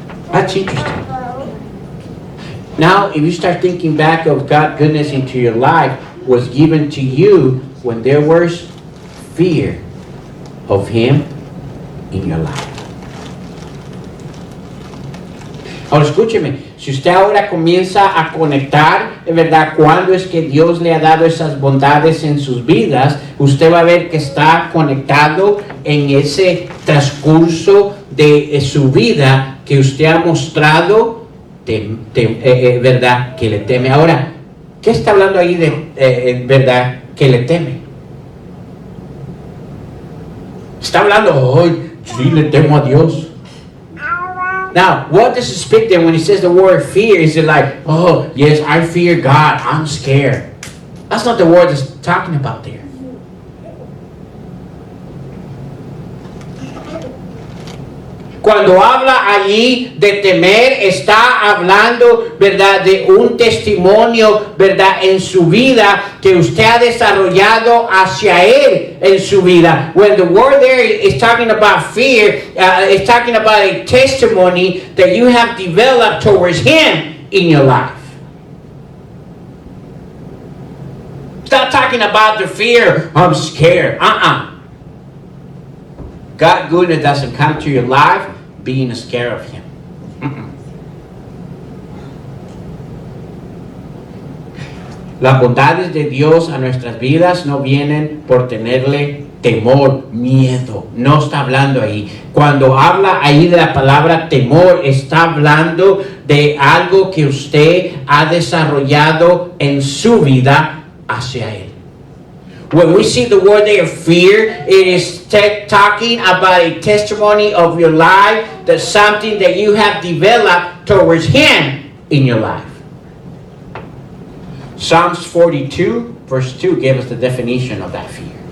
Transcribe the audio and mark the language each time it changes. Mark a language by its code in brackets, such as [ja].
[en] That's interesting. Now, if you start thinking back of God's goodness into your life was given to you when there was fear of Him in your life. [es] Ahora escúcheme, si usted ahora comienza a conectar, de verdad, cuándo es que Dios le ha dado esas bondades en sus vidas, usted va a ver que está conectado en ese transcurso de su vida que usted ha mostrado, verdad, que le teme. Ahora, ¿qué está hablando ahí de, verdad, que le teme? Está hablando, hoy sí le temo a Dios. [en] Now, what does it speak there when he says the word fear? Is it like, oh, yes, I fear God, I'm scared? That's not the word it's talking about there. [es] Cuando habla allí de temer, está hablando, ¿verdad?, de un testimonio, ¿verdad?, en su vida que usted ha desarrollado hacia Él en su vida. [en] When the word there is talking about fear, it's talking about a testimony that you have developed towards Him in your life. Stop talking about the fear, I'm scared. God goodness doesn't come to your life being scared of Him. [es] Las bondades de Dios a nuestras vidas no vienen por tenerle temor, miedo. No está hablando ahí. Cuando habla ahí de la palabra temor, está hablando de algo que usted ha desarrollado en su vida hacia Él. [en] When we see the word there, fear, it is talking about a testimony of your life, that's something that you have developed towards Him in your life. Psalms 42, verse 2, gave us the definition of that fear.